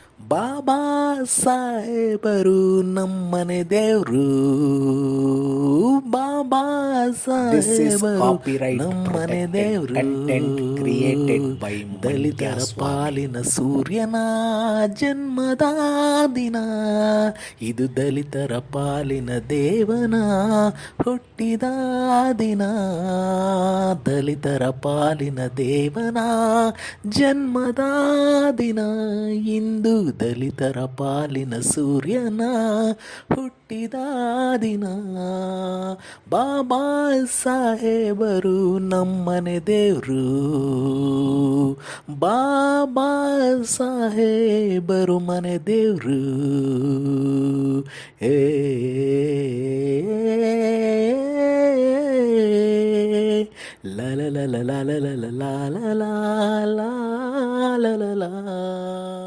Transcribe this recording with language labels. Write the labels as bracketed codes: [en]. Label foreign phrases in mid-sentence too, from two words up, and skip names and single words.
[kn] ಬಾಬಾ ಸಾಹೇಬರು ನಮ್ಮನೆ ದೇವ್ರು. ಬಾಬಾ [en] This is [kn] ಸಾಹೇಬರು [en] copyright [kn] ನಮ್ಮನೆ [en] protected [kn] ದೇವ್ರು. [en] content created by Mandya [kn] ದಲಿತರ [en] Swami. [kn] ಪಾಲಿನ ಸೂರ್ಯನ ಜನ್ಮದ ದಿನ, ಇದು ದಲಿತರ ಪಾಲಿನ ದೇವನ ಹುಟ್ಟಿದ ದಿನ. ದಲಿತರ ಪಾಲಿನ ದೇವನ ಜನ್ಮದ ದಿನ, ಇಂದು ದಲಿತರ ಪಾಲಿನ ಸೂರ್ಯನ ಹುಟ್ಟಿದ ದಿನ. ಬಾಬಾ ಸಾಹೇಬರು ನಮ್ಮನೆ ದೇವ್ರು. ಬಾಬಾ ಸಾಹೇಬರು ಮನೆ ದೇವ್ರು. ಏ ಲ ಲ ಲ ಲ ಲ ಲ ಲ ಲ ಲ ಲ ಲ ಲ ಲ ಲ ಲ.